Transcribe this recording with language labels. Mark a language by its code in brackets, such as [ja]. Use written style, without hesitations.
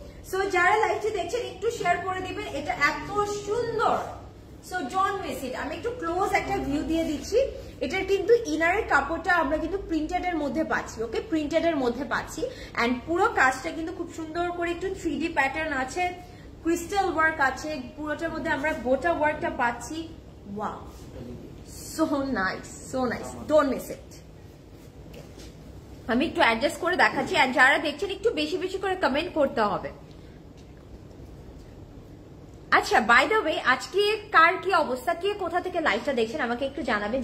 [bn] So যারা লাইভটি দেখছেন একটু শেয়ার করে দিবেন, এটা এত সুন্দর। [en] So don't miss it. [bn] আমি একটু ক্লোজ একটা ভিউ দিয়ে দিচ্ছি। এটার কিন্তু ইনারের কাপড়টা আমরা কিন্তু প্রিন্টেড এর মধ্যে পাচ্ছি, ওকে? প্রিন্টেড এর মধ্যে পাচ্ছি। এন্ড পুরো কাজটা কিন্তু খুব সুন্দর করে একটু 3D প্যাটার্ন আছে, ক্রিস্টাল ওয়ার্ক আছে, পুরোটার মধ্যে আমরা গোটা ওয়ার্কটা পাচ্ছি। Wow, [en] so nice, so nice. Don't miss it. [bn] আমি একটু অ্যাডজাস্ট করে দেখাচ্ছি, আর যারা দেখছেন একটু বেশি বেশি করে কমেন্ট করতে হবে। আচ্ছা, বাই দ্য ওয়ে, আজকে কার কি অবস্থা, কে কোথা থেকে লাইভটা দেখছেন আমাকে একটু জানাবেন।